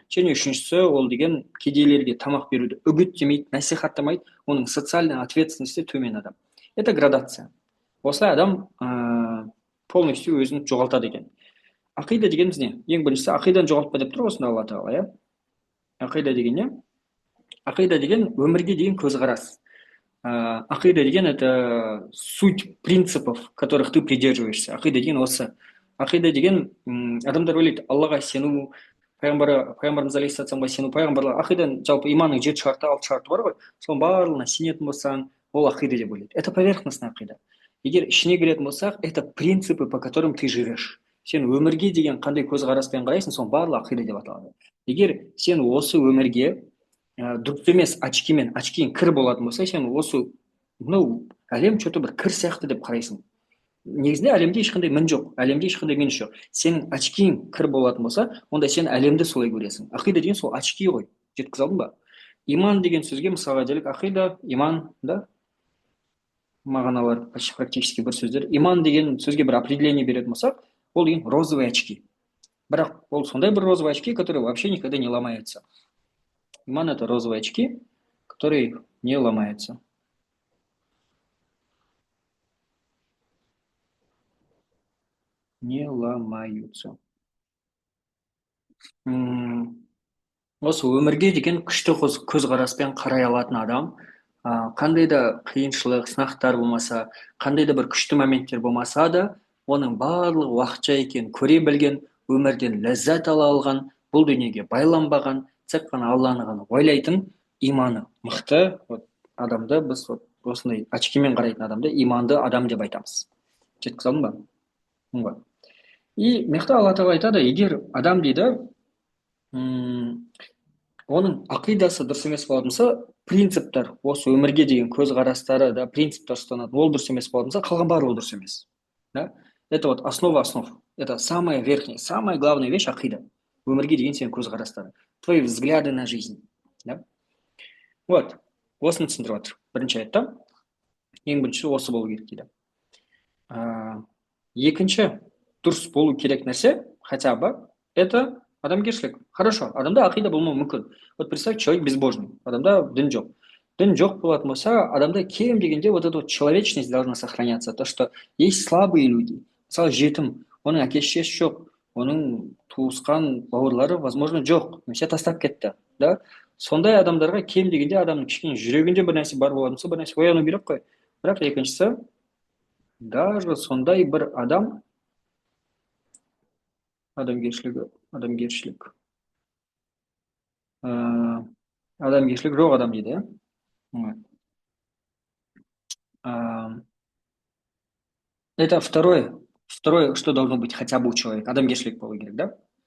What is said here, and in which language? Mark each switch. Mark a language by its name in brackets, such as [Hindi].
[Kazakh] Және үшіншісі ол деген кедейлерге тамақ беруді үгіттемейді, насихаттамайды, оның [Russian] социальный ответственности [Kazakh] төмен адам. [Russian] Это градация. [Kazakh] Осылай адам полностью өзін жоғалтады екен. Ақида дегеніміз не? Ең біріншісі ақиданы жоғалтпа деп тұр осында Алла тағала, иә? Ақида деген не? Ақида деген өмірге деген көзқарас. Ақида деген [Russian] это суть принципов, которых ты придерживаешься. [Kazakh] Ақида деген осы. Ақида деген адамдар ойлайды, Аллаға сену, пайғамбарымыз алейхиссаламға сену, пайғамбарлар, ақиданың жалпы иманның 7 шарты, 6 шарты бар ғой, соның барлығына сенетін болсаң, ол ақида деп ойлайды. [Russian] Это поверхностный ақида. [Kazakh] Егер ішіне келетін болсақ, [Russian] это принципы, по которым ты живешь. [Kazakh] Сен өмірге деген қандай көзқараспен қарайсың, соның барлығы ақида деп аталады. Егер сен осы өмірге дұрыс емес очкимен, очкиң кір болатын болса, сен осы мынау әлем что-то бір кір сияқты деп қарайсың. Негізінде әлемде ешқандай мін жоқ, әлемде ешқандай минус жоқ. Сенің очкиң кір болатын болса, онда сен әлемді солай көресің. Ақида деген сол очки ғой. Жеткізе алдым ба? Иман деген сөзге мысалға делік, ақида, иман, да, мағыналар практически бір сөздер. Иман деген сөзге бір [Russian] определение [Kazakh] беретін болсақ, ол деген [Russian] розовые очки. [Kazakh] Бірақ ол сондай бір [Russian] розовые очки, которые вообще никогда не ломаются. Иман это розовые очки, которые не ломаются. Не ломаются. [Kazakh] Осы өмірге деген күшті көзқараспен қарай алатын адам, қандай да қиыншылық, сынақтар болмаса, қандай да бір күшті моменттер болмаса да, оның барлығы уақытша екенін көре білген, өмірден ләззат ала алған, бұл дүниеге байланбаған, тек қана Алланы ғана ойлайтын иманы мықты адамды біз осындай очкимен қарайтын адамды иманды адам деп айтамыз. Жеткізе алдым ба? [Russian] И [Kazakh] мықты Алла тағала айтады, егер адам дейді, оның ақидасы дұрыс емес болатын болса, принциптер, осы өмірге деген көзқарастары, да, принциптер ұстанады, ол дұрыс емес болатын болса, қалған барлығы дұрыс емес. [Russian] Да? Это вот основа основ. Это самая верхняя, самая главная вещь ақида. [Kazakh] Өмірге деген сенің көзқарастары, [Russian] твои взгляды на жизнь. Да? Вот, [Kazakh] осыны түсіндіріп жатыр. Бірінші аятта, ең бірінші осы болу керек дейді. Екінші дұрыс болу керек нәрсе, [Russian] хотя бы, это [Kazakh] адамгершілік. [Russian] Хорошо, [Kazakh] адамда ақида болмауы мүмкін. [Russian] Вот представь, человек безбожный, [Kazakh] адамда дін жоқ. Дін жоқ болатын болса, адамда кем дегенде [Russian] вот эта вот человечность должна сохраняться. То, что есть слабые люди. [Kazakh] Мысалы, жетім, оның әке-шешесі жоқ, оның туысқан бауырлары, [Russian] возможно, [Kazakh] жоқ, немесе тастап кетті. Да? Сондай адамдарға кем дегенде адамның кішкене жүрегінде бір нәрсе бар болатын болса, бір нәрсе ояну керек қой. Бірақ екіншісі, [Russian] даже [Kazakh] сондай бір адам адамгершілік жоқ адам дейді, [Russian] это второе, что должно быть хотя бы у человека, [Kazakh] адамгершілік болу керек, да?